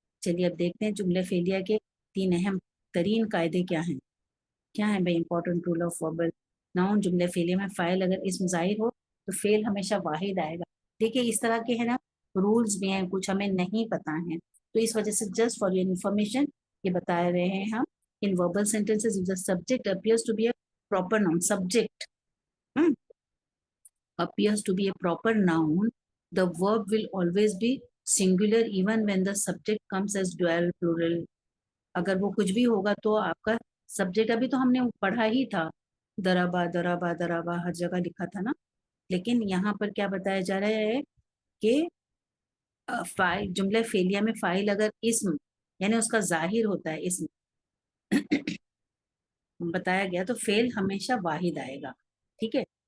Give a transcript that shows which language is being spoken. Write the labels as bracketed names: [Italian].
[Hindi] चलिए अब देखते हैं जुमले फेलिया के 3 अहम तरीन कायदे क्या हैं। क्या है भाई [English] important rule of verbal noun [Hindi] जुमले फेलिया में? फाइल अगर इसम जाहिर हो तो फेल हमेशा वाहिद आएगा। देखिए इस तरह के है ना रूल्स भी हैं, कुछ हमें नहीं पता है, तो इस वजह से [English] just for your information [Hindi] ये बता रहे हैं हम। [English] In verbal sentences the subject appears to be a proper noun, सब्जेक्ट appears to be a proper noun, the verb will always be singular even when the subject comes as dual, plural. [Hindi] अगर वो कुछ भी होगा तो आपका subject, अभी तो हमने पढ़ा ही था, दराबा दराबा दराबा हर जगह लिखा था ना, लेकिन यहाँ पर क्या बताया जा रहा है कि फाइल जुमले फेलिया में फाइल अगर इसम यानी उसका जाहिर होता है इसम बताया गया, तो फेल हमेशा वाहिद आएगा, ठीक है।